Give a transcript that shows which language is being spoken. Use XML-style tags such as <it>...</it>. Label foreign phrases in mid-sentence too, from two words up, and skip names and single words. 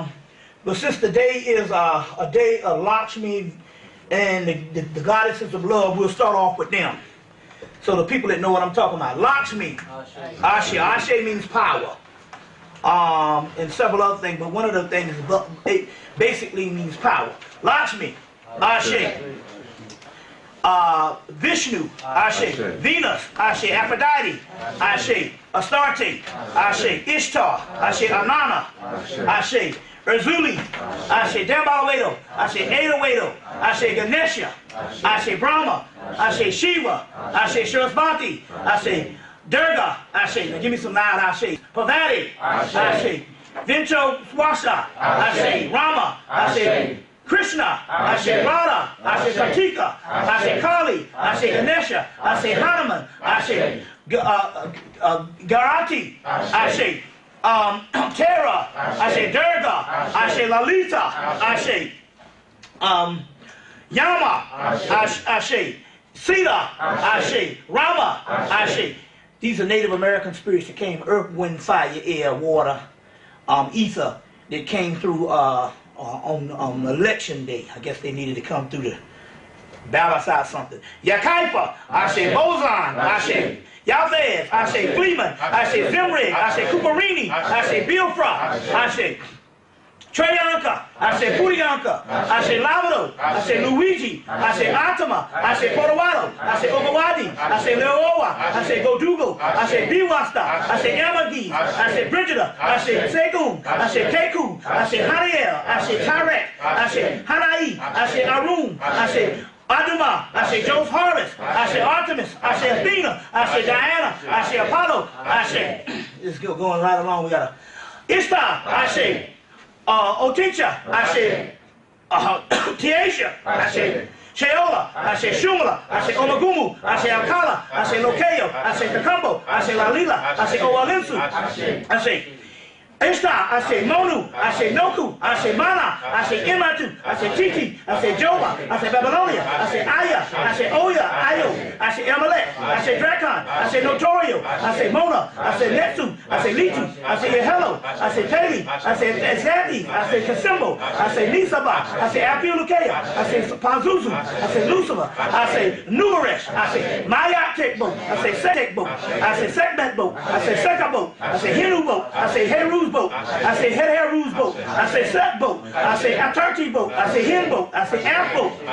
<en>But since the day is a day of Lakshmi and the goddesses of love, we'll start off with them. So the people that know what I'm talking about. Lakshmi. Ashe. Ashe means power. And several other things, but one of the things basically means power. Lakshmi. Ashe. Vishnu, Ashe. Venus, Ashe. Aphrodite, Ashe. Astarte, Ashe. Ishtar, Ashe. Anana, Ashe. Erzuli, Ashe. Dambalwedo, Ashe. Edawedo, Ashe. Ganesha, Ashe. Brahma, Ashe. Shiva, Ashe. Sarasvati, Ashe. Durga, Ashe. Now give me some loud Ashe. Parvati, Ashe. Vincho Swasha, Ashe. Rama, Ashe. Krishna, Ashe. Radha, Ashe. Kartika, Ashe. Kali, Ashe. Ganesha, Ashe. Hanuman, Ashe. Garati, Ashe. Tara, Ashe. Durga, Ashe. Lalita, Ashe. Yama, Ashe. Sita, Ashe. Rama, Ashe. These are Native American spirits that came, earth, wind, fire, air, water, ether, that came through on election day. I guess they needed to come through to balance out something. Yakaipa, Ashe. Boson, Ashe. Yalvez, Ashe. Fleeman, Ashe. Zimrig, Ashe. Kuparini, Ashe. Bilfra, Ashe. Treyanka, Ashe. Puriyanka, Ashe. Lavado, Ashe. Luigi, Ashe. Atama, Ashe. Potawado, Ashe. Ogawadi, Ashe. Leoa, Ashe. Godugo, Ashe. Biwasta, Ashe. Yamagi, Ashe. Brigida, Ashe. Segum, Ashe. Keku, Ashe. Haniel, Ashe. Tarek, Ashe. Hanai, Ashe. Arun, Ashe. Aduma, Ashe. Joseph Harris, Ashe. Artemis, Ashe. Athena, Ashe. Diana, Ashe. Apollo, Ashe. This is going right along. We got a Ishtar, Ashe. Oticha, Ashe. Tiesha, Ashe. Sheola, Ashe. Shumala, Ashe. Omagumu, Ashe. Alcala, Ashe. Lokeo, Ashe. Kakambo, Ashe. Lalila, Ashe. Owalinsu, Ashe. Ishtar, I say Monu, I say Noku, I say Mana, I say Imatu, I say Titi, I say Joba, I say Babylonia, I say Aya, I say Oya, Ayo, I say Amalek, I say Drakon, I say Notorio, I say Mona, I say Netsu, I say Litu, I say Yehelo, I say Pele, I say Ezadi, I say Kasimbo, I say Nisaba, I say Apiulukea, I say Pazuzu, I say Lucifer, I say Numeresh, I say Mayat Tekbo, I say Setek Boat, I say Sekmet Boat, I say Seka Boat, I say Hinu Boat, I say Heru's Boat, I say Heru's Boat, I say Set Boat, I say Atarti Boat, I say Hin Boat, I say Amp Boat,</en>